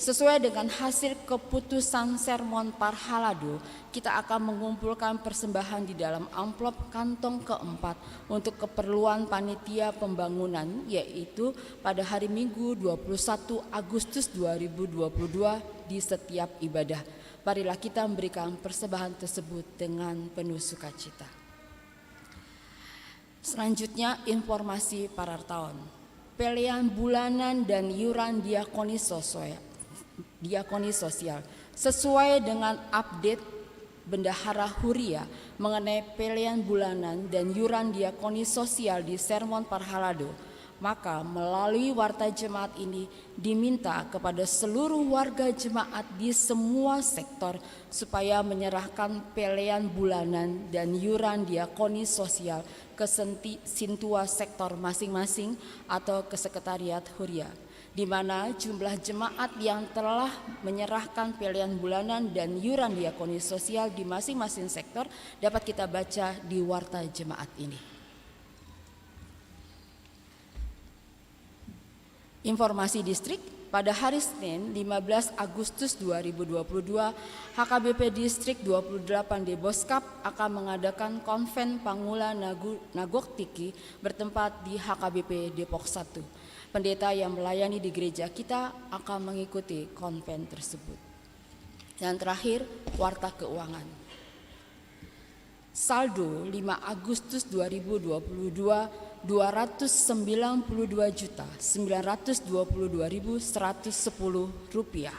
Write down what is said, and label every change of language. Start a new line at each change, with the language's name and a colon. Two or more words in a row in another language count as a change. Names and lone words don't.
Indonesian: Sesuai dengan hasil keputusan sermon Parhalado, kita akan mengumpulkan persembahan di dalam amplop kantong keempat untuk keperluan panitia pembangunan, yaitu pada hari Minggu 21 Agustus 2022 di setiap ibadah. Marilah kita memberikan persembahan tersebut dengan penuh sukacita. Selanjutnya informasi parartaon. Pelian bulanan dan iuran diakoni sosial sesuai dengan update Bendahara Huria mengenai pelian bulanan dan iuran diakoni sosial di sermon Parhalado, maka melalui warta jemaat ini diminta kepada seluruh warga jemaat di semua sektor supaya menyerahkan pelian bulanan dan iuran diakoni sosial ke Sintua sektor masing-masing atau ke Sekretariat Huria, di mana jumlah jemaat yang telah menyerahkan pelian bulanan dan iuran diakoni sosial di masing-masing sektor dapat kita baca di warta jemaat ini. Informasi distrik, pada hari Senin 15 Agustus 2022, HKBP Distrik 28 Deboskap akan mengadakan konven Pangula Nagoktiki bertempat di HKBP Depok 1. Pendeta yang melayani di gereja kita akan mengikuti konven tersebut. Dan terakhir, warta keuangan. Saldo 5 Agustus 2022 292.922.110 rupiah.